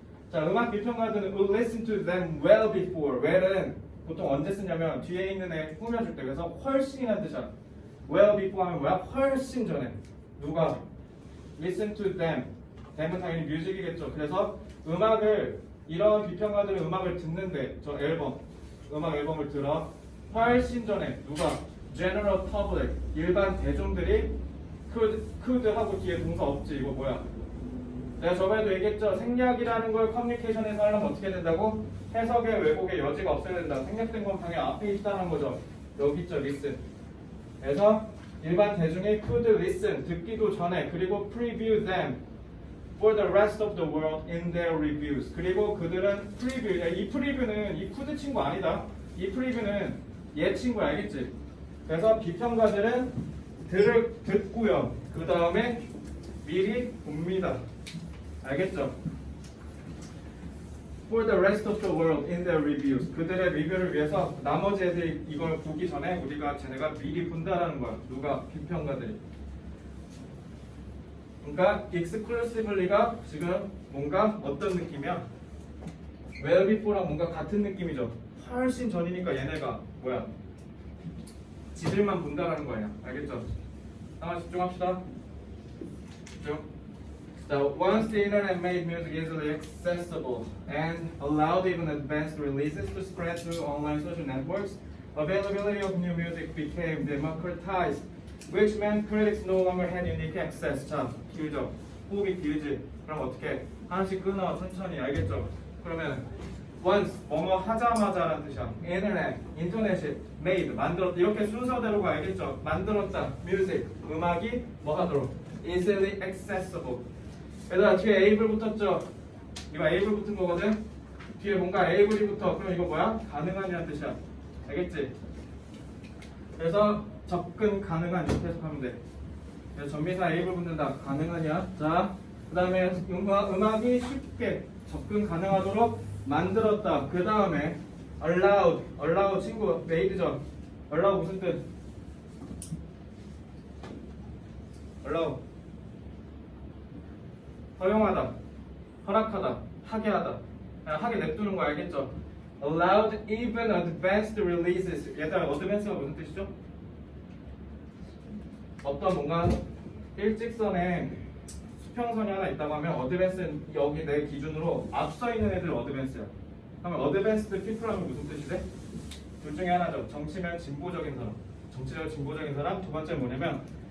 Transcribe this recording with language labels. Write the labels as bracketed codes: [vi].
[ko] 자, 음악 비평가들은 [en] will listen to them well before. [ko] well은 보통 언제 쓰냐면 뒤에 있는 애 꾸며줄 때. 그래서 훨씬이라는 뜻이야. well before 하면 뭐야? 훨씬 전에. 누가? listen to them. them은 당연히 뮤직이겠죠. 그래서 음악을 이런 비평가들은 음악을 듣는데 저 음악 앨범을 들어 훨씬 전에 누가? [en] general public. [ko] 일반 대중들이 could 하고 뒤에 동사 없지. 이거 뭐야? 내가 저번에도 얘기했죠. 생략이라는 걸 커뮤니케이션에서 하려면 어떻게 된다고? 해석의 왜곡의 여지가 없어야 된다. 생략된 건 당연히 앞에 있다는 거죠. 여기 있죠. listen. 그래서 일반 대중이 [en] could listen, [ko] 듣기도 전에, 그리고 [en] preview them for the rest of the world in their reviews. [ko] 그리고 그들은 preview, 이 preview는 이 could 친구 아니다. 이 preview는 얘 친구 알겠지? 그래서 비평가들은 듣고요. 그 다음에 미리 봅니다. 알겠죠? [en] For the rest of the world in their reviews. [ko] 그들의 리뷰를 위해서 나머지 애들이 이걸 보기 전에 쟤네가 미리 본다라는 거야. 누가? 비평가들이. 그러니까 exclusively가 지금 뭔가 어떤 느낌이야? well before랑 뭔가 같은 느낌이죠. 훨씬 전이니까 얘네가 뭐야? 지들만 본다라는 거야. 알겠죠? 하나 집중합시다. 집중. [en] So once the internet made music easily accessible and allowed even advanced releases to spread through online social networks, availability of new music became democratized, which meant critics no longer had unique access. [ko] 자, 길죠? 호흡이 길지? 그럼 어떻게? 하나씩 끊어, 천천히. 알겠죠? 그러면 once, 뭐뭐 하자마자라는 뜻이야. internet, 인터넷이 made, 만들었다. 이렇게 순서대로가 알겠죠? 만들었다. music, 음악이 뭐 하도록? [en] easily accessible. [ko] 얘들아 뒤에 able 붙었죠? 이거 able 붙은 거거든? 뒤에 뭔가 able이 붙어. 그럼 이거 뭐야? 가능한이라는 뜻이야. 알겠지? 그래서 접근 가능한 이렇게 해석하면 돼. 그래서 전미사 able 붙는다. 가능한이야. 자, 그 다음에 음악이 쉽게 접근 가능하도록 만들었다. 그 다음에 allowed 친구 made죠? allow 무슨 뜻? allow 허용하다, 허락하다, 하게 하다. 그냥 하게 냅두는 거 알겠죠? [en] Allowed even advanced releases. [ko] 얘들아, advance가 무슨 뜻이죠? 어떤 뭔가 일직선에 수평선이 하나 있다고 하면 advance는 여기 내 기준으로 앞서 있는 애들 advance야. 그러면 advanced people 하면 무슨 뜻이지? 둘 중에 하나죠. 정치면 진보적인 사람. 정치적 진보적인 사람. 두 번째 뭐냐면